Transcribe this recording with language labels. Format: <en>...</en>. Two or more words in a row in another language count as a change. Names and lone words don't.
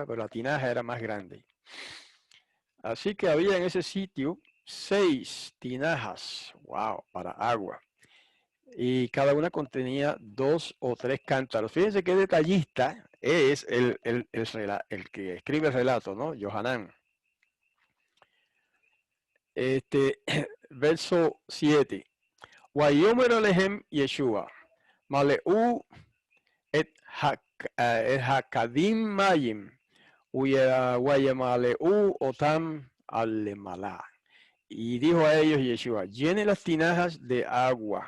<es>Pero la tinaja era más grande. Así que había en ese sitio 6 tinajas, wow, para agua. Y cada una contenía 2 o 3 cántaros. Fíjense qué detallista es el que escribe el relato, ¿no? Yohanan. Verso 7.</es> <he>ויאמר אליהם ישוע, מלאו את הכדים מים, וימלאו אותם עד למעלה.</he> <es>Y dijo a ellos Yeshua, llenen las tinajas de agua.</es>